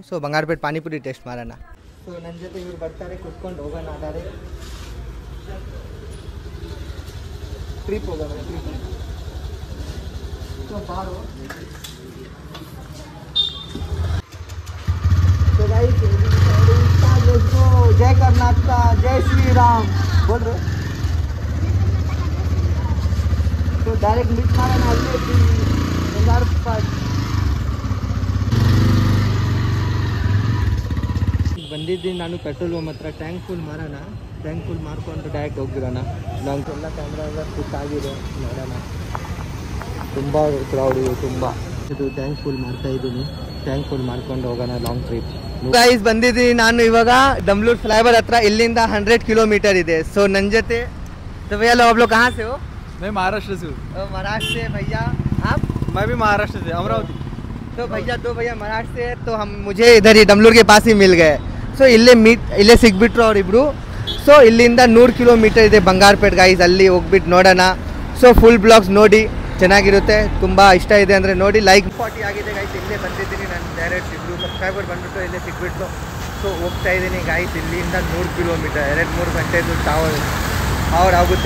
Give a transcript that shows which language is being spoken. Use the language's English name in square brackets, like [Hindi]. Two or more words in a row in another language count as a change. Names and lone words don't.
[Kannada] ಸೊ ಬಂಗಾರಪೇಟ್ ಪಾನಿಪುರಿ ಟೇಸ್ಟ್ ಮಾಡೋಣ. ಸೊ ನನ್ನ ಜೊತೆ ಇವ್ರು ಬರ್ತಾರೆ, ಕುತ್ಕೊಂಡು ಹೋಗೋಣ. ಆದರೆ ಟ್ರಿಪ್ ಹೋಗೋಣ, ಟ್ರಿಪ್. ಸೊ ಬಾರು. [English] so guys, [Hindi] जय कर्नाटक, जय श्री राम बोल रहे. तो डायरेक्ट मीट मारा [Kannada] ಬಂದಿದ್ದೀನಿ ನಾನು. ಪೆಟ್ರೋಲ್ ಪಂಪ್ ಹತ್ರ [English] tank full [Kannada] ಮಾರೋಣ. [English] tank full [Kannada] ಮಾಡ್ಕೊಂಡು ಡೈರೆಕ್ಟ್ ಹೋಗ್ಬಿಡೋಣ. ಎಲ್ಲ ಕ್ಯಾಮ್ರಾ ಎಲ್ಲ ಫಿಟ್ ಆಗಿದೆ, ನೋಡೋಣ. ತುಂಬ ಕ್ರೌಡ್ ಇದೆ, ತುಂಬ. ಇದು [English] tank full [Kannada] ಮಾಡ್ತಾ ಇದ್ದೀನಿ. [English] tank full [Kannada] ಮಾಡ್ಕೊಂಡು ಹೋಗೋಣ [English] long trip. [Kannada] ಗೈಸ್, ಬಂದಿದ್ದೀನಿ ನಾನು ಇವಾಗ ದಮ್ಲೂರ್ ಫ್ಲೈಓವರ್ ಹತ್ರ. ಇಲ್ಲಿಂದ 100 ಕಿಲೋಮೀಟರ್ ಇದೆ. ಸೊ ನನ್ನ ಜೊತೆ [Hindi] आप लोग कहाँ से हो? मैं महाराष्ट्र से हूँ. महाराष्ट्र से. भैया आप? मैं भी महाराष्ट्र से, अमरावती. तो भैया दो भैया महाराष्ट्र से. तो हम मुझे इधर ही दमलूर के पास ही मिल गए. [Kannada] ಸೊ ಇಲ್ಲೇ ಸಿಗ್ಬಿಟ್ರು ಅವರಿಬ್ರು. ಸೊ ಇಲ್ಲಿಂದ 100 ಕಿಲೋಮೀಟರ್ ಇದೆ ಬಂಗಾರಪೇಟ್ ಗೈಸ್. ಅಲ್ಲಿ ಹೋಗ್ಬಿಟ್ಟು ನೋಡೋಣ. ಸೊ [English] full blogs [Kannada] ನೋಡಿ, ಚೆನ್ನಾಗಿರುತ್ತೆ. ತುಂಬ ಇಷ್ಟ ಇದೆ ಅಂದರೆ ನೋಡಿ. ಲೈಕ್ 40 ಆಗಿದೆ ಗೈಸ್. ಇಲ್ಲೇ ಬಂದಿದ್ದೀನಿ ನಾನು. ಡೈರೆಕ್ಟ್ ಇಬ್ಬರು ಸಬ್ಸ್ಕ್ರೈಬರ್ ಬಂದುಬಿಟ್ಟು ಇಲ್ಲೇ ಸಿಗ್ಬಿಟ್ಟು. ಸೊ ಹೋಗ್ತಾ ಇದ್ದೀನಿ ಗೈಸ್. ಇಲ್ಲಿಂದ 100 ಕಿಲೋಮೀಟರ್, 2-3 ಗಂಟೆದು ಅವರ್ ಆಗುತ್ತೆ.